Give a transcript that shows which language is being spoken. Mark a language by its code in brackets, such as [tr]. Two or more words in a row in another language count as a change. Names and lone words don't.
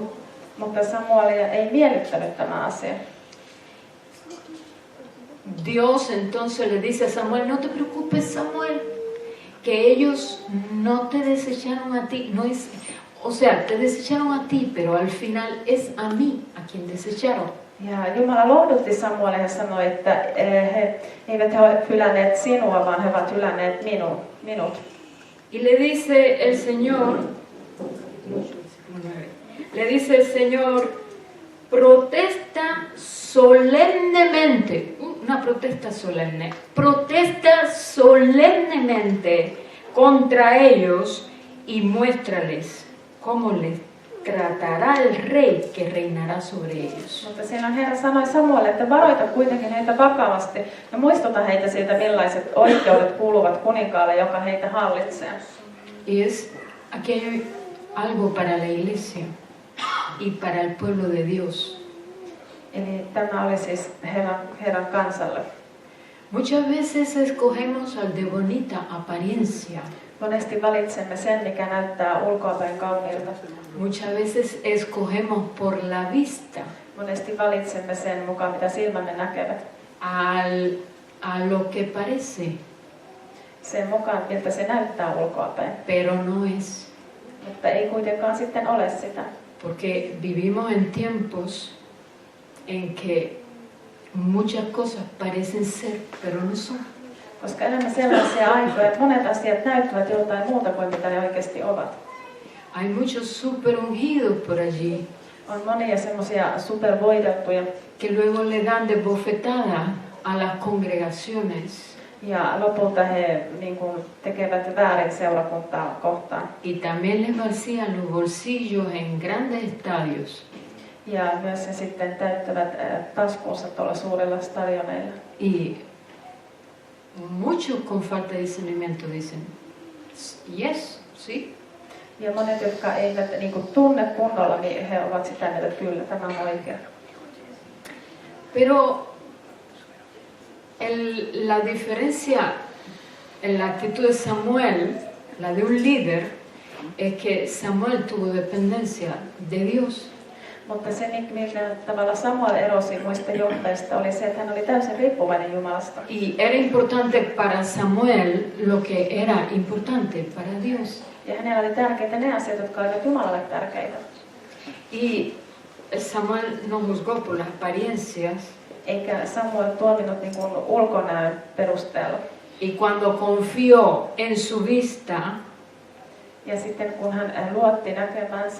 [fi] mutta Samuelia ei miellyttänyt tämä asia. [es] Dios entonces le dice a Samuel, no te preocupes, Samuel, que ellos no te desecharon a ti, o sea, te desecharon a ti, pero al final es a mí a quien desecharon. [fi] Ja Jumala lohdutti Samuelia ja sanoi, että he eivät ole hylänneet sinua, vaan he ovat hylänneet minut. [es] Y le dice el Señor, protesta solemnemente, una protesta solemnemente contra ellos y muéstrales cómo les tratará el rey que reinará sobre ellos. [fi] Mutta siinä Herra sanoi Samuelille, että varoita kuitenkin heitä vakavasti ja muistuta heitä siitä, millaiset oikeudet kuuluvat kuninkaalle, joka heitä hallitsee. [es] Y aquí hay algo para la iglesia y para el pueblo de Dios. [fi] Eli tämä oli siis Herran kansalle. [es] Muchas veces escogemos al de bonita apariencia. [fi] Monesti valitsemme sen, mikä näyttää ulkoapäin kauniilta. [es] Muchas veces escogemos por la vista. [fi] Monesti valitsemme sen mukaan, mitä silmämme näkevät. [es] A lo que parece, [fi] Sen mukaan, miltä se näyttää ulkoapäin. [es] pero no es. [fi] Mutta ei kuitenkaan sitten ole sitä. [es] Porque vivimos en tiempos en que muchas cosas parecen ser, pero no son. [fi] Koska elämme sellaisia aikoja, että monet asiat näyttävät jotain muuta kuin mitä ne oikeasti ovat. [es] Hay muchos super ungidos por allí [fi] On monia semmoisia supervoideltuja [es] que luego le dan de bofetada a las congregaciones [fi] ja lopulta he niin kuin, tekevät väärin seurakuntaa kohtaan. [es] y también les vacían los bolsillos en grandes estadios. [fi] Ja myös he sitten täyttävät taskuunsa tuolla suurilla stadioneilla. [es] Y muchos con falta de discernimiento dicen, yes, sí. [fi] Ja monet, jotka eivät niin kuin, tunne kunnolla, niin he ovat sitä mieltä, että kyllä, tämä on oikein. [es] Pero la diferencia en la actitud de Samuel, la de un líder, es que Samuel tuvo dependencia de Dios. [fi] Mutta se, millä tavalla Samuel erosi muista johtajista, oli se, että hän oli täysin riippuvainen Jumalasta. [es] Y era importante para Samuel lo que era importante para Dios. [fi] Ja hänellä oli tärkeitä ne asiat, jotka olivat Jumalalle tärkeitä. [es] Y Samuel no juzgó por las apariencias. [fi] Eikä Samuel tuominut niin kuin ulkonäön perusteella. [es] Y cuando confió en su vista, [fi] Ja sitten kun hän luotti näkemänsä,